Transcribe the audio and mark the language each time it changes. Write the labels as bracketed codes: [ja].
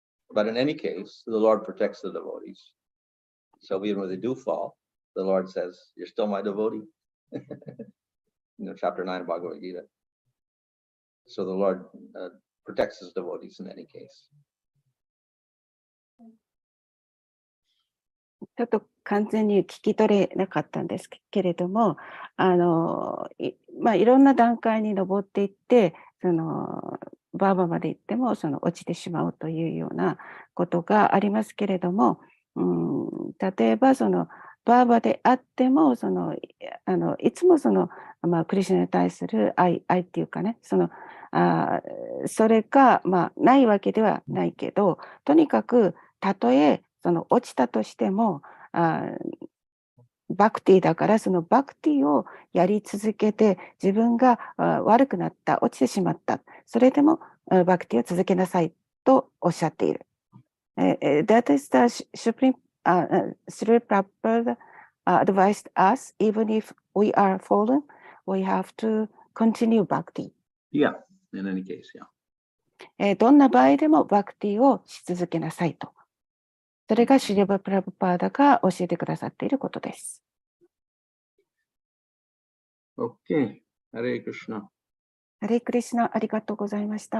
[en] But in any case, the Lord protects the devotees. So even when they do fall, the Lord says, "You're still my devotee." Chapter 9 of Bhagavad Gita. So the Lord protects his devotees in any case. [ja] ちょっと完全に聞き取れなかったんですけれども、いろんな段階に上っていって、バーバまで行っても落ちてしまうというようなことがありますけれども、例えばバーバであってもいつもクリシュナに対する愛っていうかね、それがないわけではないけど、とにかくたとえ落ちたとしてもバクティだから、そのバクティをやり続けて、自分が悪くなった、落ちてしまった、それでもバクティを続けなさいとおっしゃっている。 [en] That is the Supreme Sri Prabhupada advised us, even if we are fallen, we have to continue bhakti. Yeah, in any case, yeah. [ja] どんな場合でもバクティをし続けなさいと。それがシリバ・プラブパーダが教えてくださっていることです。 [en] Okay, Hare Krishna. [ja] ハレクリシュナ、ありがとうございました。